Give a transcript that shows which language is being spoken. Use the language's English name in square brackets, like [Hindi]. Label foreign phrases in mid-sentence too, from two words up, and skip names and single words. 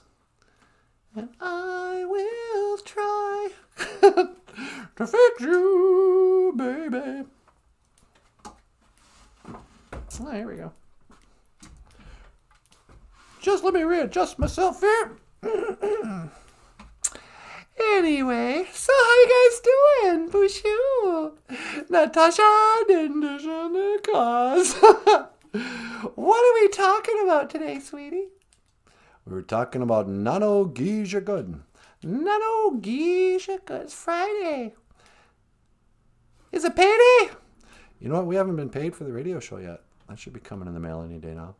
[English] And I will try to fix you, baby. Oh, here we go. Just let me readjust myself here. Anyway, so how you guys doing? BOOZHOO. Natasha Dindisha Cause. What are we talking about today, sweetie? We're talking about Nano-Geisha Good. Nano-Geisha Good. It's Friday. Is it payday? You know what? We haven't been paid for the radio show yet. That should be coming in the mail any day now.